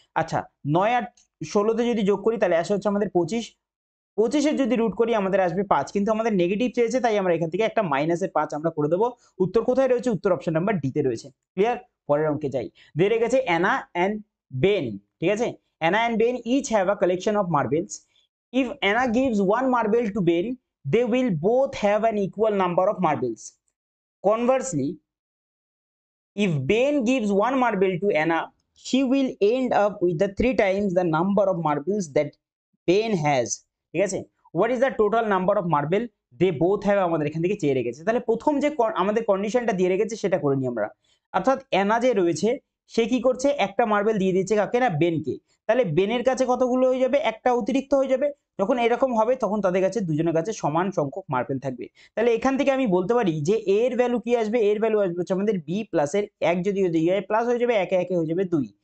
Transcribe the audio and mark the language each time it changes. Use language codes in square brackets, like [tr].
[bn] আচ্ছা, 9 আর 16 তে যদি যোগ করি তাহলে আসে হচ্ছে আমাদের 25। 25 এর যদি রুট করি আমাদের আসবে 5, কিন্তু আমাদের নেগেটিভ চেয়েছে তাই আমরা এখান থেকে একটা মাইনাসের 5 আমরা করে দেব। উত্তর কোথায় রয়েছে? উত্তর অপশন নাম্বার ডি তে রয়েছে। ক্লিয়ার? পরের অঙ্কে যাই। দিয়ে রেখেছে অ্যানা এন্ড বেন। ঠিক আছে, [en] Anna and Ben each have a collection of marbles. If Anna gives one marble to Ben, they will both have an equal number of marbles. Conversely, if Ben gives one marble to Anna, she will end up with the 3 times the number of marbles that Ben has. [bn] ঠিক আছে, [en] what is the total number of marble they both have [bn] আমাদের এখান থেকে চেয়ে রেখেছে। তাহলে প্রথম যে আমাদের কন্ডিশনটা দিয়ে রেখেছে সেটা করে নিই আমরা। অর্থাৎ অ্যানা যে রয়েছে সে কি করছে? একটা মার্বেল দিয়ে দিচ্ছে কাকে না? বেনকে। তাহলে বেনের কাছে কতগুলো হয়ে যাবে? একটা অতিরিক্ত হয়ে যাবে। যখন এরকম হবে তখন তাদের কাছে দুজনের কাছে সমান সংখ্যক মার্বেল থাকবে। তাহলে এখান থেকে আমি বলতে পারি যে এর ভ্যালু কি আসবে? এর ভ্যালু আসবে হচ্ছে আমাদের বি প্লাস এর 1 যদি ওদিকে যায় প্লাস হয়ে যাবে, একে একে হয়ে যাবে 2।